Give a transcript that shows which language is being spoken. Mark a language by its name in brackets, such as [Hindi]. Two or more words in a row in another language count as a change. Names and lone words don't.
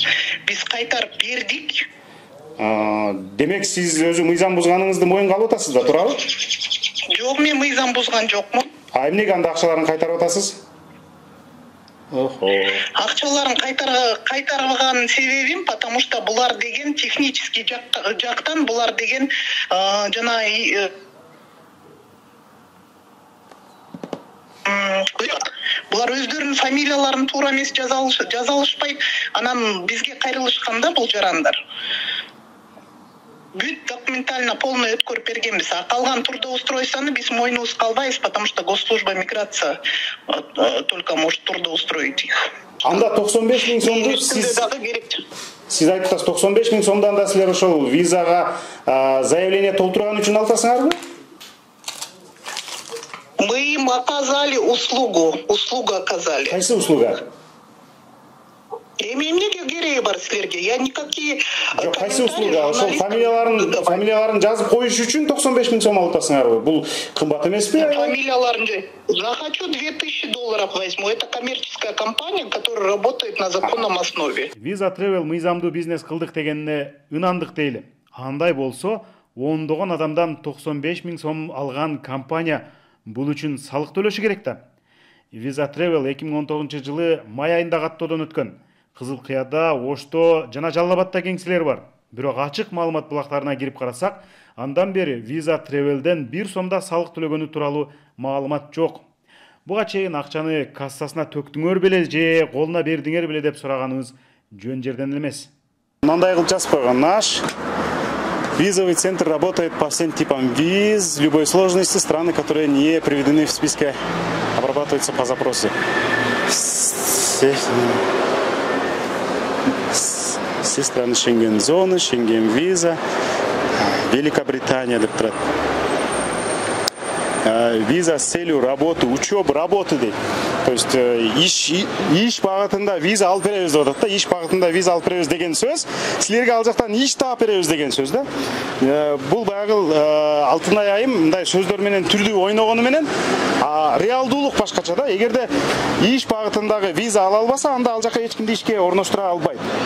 [Kyrgyz] Биз кайтарып бердик. Демек, сиз өзү мыйзам бузганыңызды моюнга алып атасызбы, туурабы? Жок, мен мыйзам бузган жокмун. Эмнеге анда акчаларын кайтарып атасыз? Акчаларын кайтарган себебим, [Russian] потому что [Kyrgyz] булар деген технический жактан, булар деген жана булар өздөрүнүн фамилияларын туура эмес жаза алышпайт. Анан бизге кайрылышканда бул жарандар бүт [Russian] документально полный [Kyrgyz] өткөрүп бергенбиз. Калган трудоустройствону биз мойнубузга албайбыз, [Russian] потому что госслужба миграция только может трудоустроить их. [Kyrgyz] Анда 95 000 сомду сиз айтып атасыз, 95 000 сомду анда силер ошол визага заявление толтурган үчүн аласыңарбы? [Russian] Мы им оказали услугу оказали. [Kyrgyz] Кайсы услуга? Эмнеге кереги бар силерге? [Russian] Я никакие... [Kyrgyz] Жок, кайсы услуга? Ошол фамилияларын жазып коюш үчүн 95 000 сом алып атасыңарбы? Бул кымбат эмеспи? [Russian] Фамилияларын захочу $2000 возьму. Это коммерческая компания, которая работает на законном основе. [Kyrgyz] Visa Travel мыйзамдуу бизнес кылдык дегенине ынандык дейли. Андай болсо, ондогон адамдан 95 000 сом алган компания бул үчүн салык төлөшү керек да. Visa Travel 2019 жылы май айында каттоодон өткөн. Кызыл Кыяда, Ошто жана Жалал Абадта кеңселер бар. Бирок ачык маалымат булактарына кирип карасак, андан бери Visa Travel'ден 1 сомда салык төлөгөнү тууралуу маалымат жок. Буга чейин акчаны кассасына төктүңөр беле же колуна бердиңер беле деп сураганыбыз жөн жерден эмес. Мындай кылып жазып койгон: [Russian] наш визовый центр работает по всем типам виз любой сложности, страны, которые не приведены в списке, обрабатываются по запросу. Все страны Шенген-зоны, [Kyrgyz] Шенген-виза, Великобритания деп турат. [Russian] Виза с целью работы, учебы, работы дейт. То есть [Kyrgyz] иш багытында виза алып беребиз деп атат да. Иш багытында виза алып беребиз деген сөз, силерге ал жактан иш таап беребиз деген сөз да. Бул баягы Алтынай айым мындай сөздөр менен түрдүү ойногону менен реалдуулук башкача да. Эгерде иш багытындагы виза ала албаса, анда ал жака эч кимди ишке орноштура албайт.